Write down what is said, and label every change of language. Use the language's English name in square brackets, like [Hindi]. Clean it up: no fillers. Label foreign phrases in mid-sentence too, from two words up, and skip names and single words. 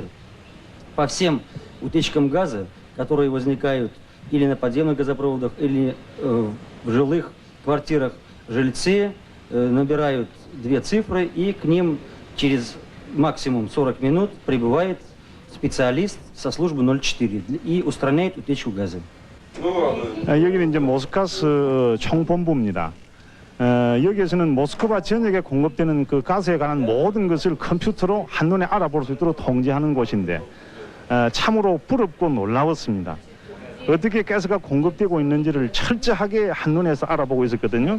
[Russian] По всем утечкам газа, которые возникают или на подземных газопроводах, или в жилых квартирах, жильцы набирают 2 цифры, и к ним через максимум 40 минут прибывает специалист со службы 04 и устраняет утечку газа. [Korean] 여기는 이제 모스가스 총본부입니다. 여기에서는 모스크바 전역에 공급되는 그 가스에 관한 모든 것을 컴퓨터로 한눈에 알아볼 수 있도록 통제하는 곳인데 참으로 부럽고 놀라웠습니다. 어떻게 가스가 공급되고 있는지를 철저하게 한눈에서 알아보고 있었거든요.